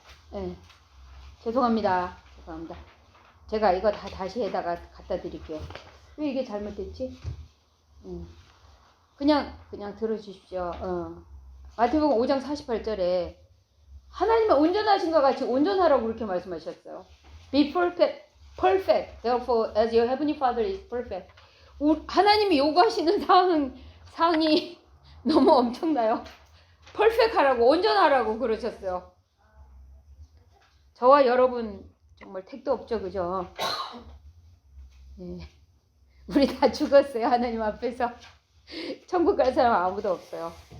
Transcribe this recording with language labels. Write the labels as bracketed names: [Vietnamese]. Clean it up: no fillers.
[Korean] 네, 죄송합니다. 제가 이거 다시 해다가 갖다 드릴게요. 왜 이게 잘못됐지? 그냥 들어주십시오. 마태복음 5장 48절에 하나님은 온전하신 것 같이 온전하라고 그렇게 말씀하셨어요. [English] Be perfect, therefore, as your heavenly Father is perfect. [Korean] 하나님이 요구하시는 사항이 너무 엄청나요. perfect 하라고, 온전하라고 그러셨어요. 저와 여러분 정말 택도 없죠, 그죠? 네. 우리 다 죽었어요, 하나님 앞에서. 천국 갈 사람 아무도 없어요.